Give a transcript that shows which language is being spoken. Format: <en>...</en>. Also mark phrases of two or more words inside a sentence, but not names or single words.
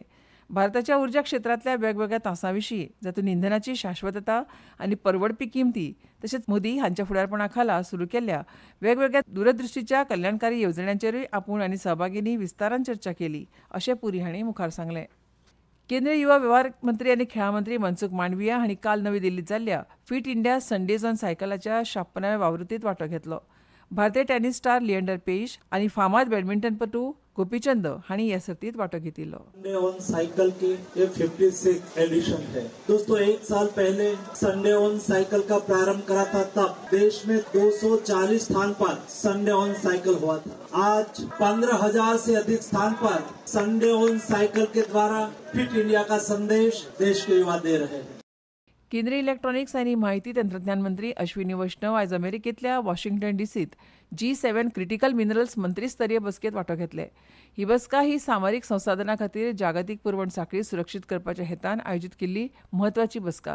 <kok>भारताच्या उर्जा क्षेत्रांतल्या वेगवेगळ्या तासां विशीं जातूंत इंधनाची शाश्वतता आनी परवडपी किंमती तशेंच मोदी हांच्या फुडारपणा खाला सुरू केल्ल्या वेगवेगळ्या दूरदृश्टीच्या कल्याणकारी येवजण्यांचेरूय आपूण आनी सहभागींनी विस्तारान चर्चा केली अशें पुरी हांणी मुखार सांगलें. केंद्रीय युवा वेव्हार मंत्री आनी खेळा मंत्री मनसुख मांडविया हांणी काल नवी दिल्लीत जाल्ल्या फिट इंडिया संडेज ऑन सायकलाच्या 56व्या आवृत्तींत वांटो घेतलो. भारतीय टेनिस स्टार लिएंडर पेस आनी फामाद बॅडमिंटनपटू गोपीचंद हांणी ह्या सर्तींत वांटो घेतिल्लो.</kok> <hi>संडे ऑन साइकिल की ये 56th एडिशन है. दोस्तों, एक साल पहले संडे ऑन साइकिल का प्रारंभ करा था, तब देश में 240 स्थान पर संडे ऑन साइकिल हुआ था. आज 15,000 से अधिक स्थान पर संडे ऑन साइकिल के द्वारा फिट इंडिया का संदेश देश के युवा दे रहे हैं.</hi> <kok>केंद्रीय इलेक्ट्रॉनिक्स आनी माहिती तंत्रज्ञान मंत्री अश्विनी वैष्णव आयज अमेरिकेंतल्या वॉशिंग्टन डीसीत G7</kok> <en>Critical Minerals</en> <kok>मंत्रीस्तरीय बसकेंत वांटो घेतले. ही बसका ही सामरीक संसाधनां खातीर जागतीक पुरवण साखळी सुरक्षीत करपाच्या हेतान आयोजीत केल्ली म्हत्वाची बसका.</kok>